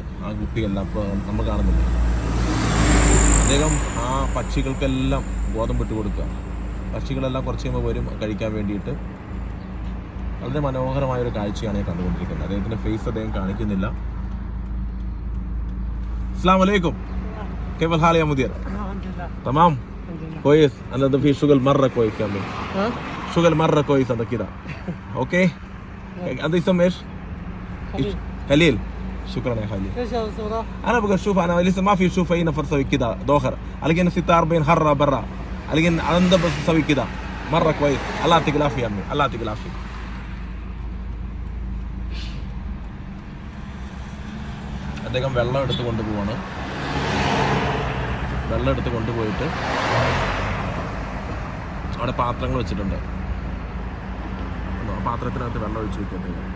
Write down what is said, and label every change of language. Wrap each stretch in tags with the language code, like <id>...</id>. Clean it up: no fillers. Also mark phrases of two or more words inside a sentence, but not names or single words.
<ml>ആ കുപ്പിയെല്ലാം ഇപ്പോൾ നമ്മൾ കാണുന്നില്ല. അദ്ദേഹം ആ പക്ഷികൾക്കെല്ലാം ഗോതമ്പ് ഇട്ട് കൊടുക്കുക. പക്ഷികളെല്ലാം കുറച്ച് കഴിയുമ്പോൾ വരും കഴിക്കാൻ വേണ്ടിയിട്ട്. വളരെ മനോഹരമായൊരു കാഴ്ചയാണ് ഞാൻ കണ്ടുകൊണ്ടിരിക്കുന്നത്. അദ്ദേഹത്തിൻ്റെ ഫേസ് അദ്ദേഹം കാണിക്കുന്നില്ല.</ml> <ar>السلام عليكم. كيف الحال يا مدير؟ الحمد لله تمام؟ كويس. انا ده في شغل مره كويس يا عمي. شغل مره كويس هذا كده. اوكي؟ انت اسم ايش؟ خليل. شكرا يا خليل. ايش الصورة؟ انا بقى اشوف، انا لسه ما في اشوف اي نفر سوي كده دوخر. الاقي 46 حره برا. الاقي عنده بس سوي كده. مره كويس. الله يعطيك العافيه يا عمي. الله يعطيك العافيه.</ar> <ml>അദ്ദേഹം വെള്ളം എടുത്ത് കൊണ്ടുപോവാണ്. വെള്ളം എടുത്ത് കൊണ്ടുപോയിട്ട് അവിടെ പാത്രങ്ങൾ വെച്ചിട്ടുണ്ട്. പാത്രത്തിനകത്ത് വെള്ളം ഒഴിച്ച് വെക്കട്ടെ.</ml>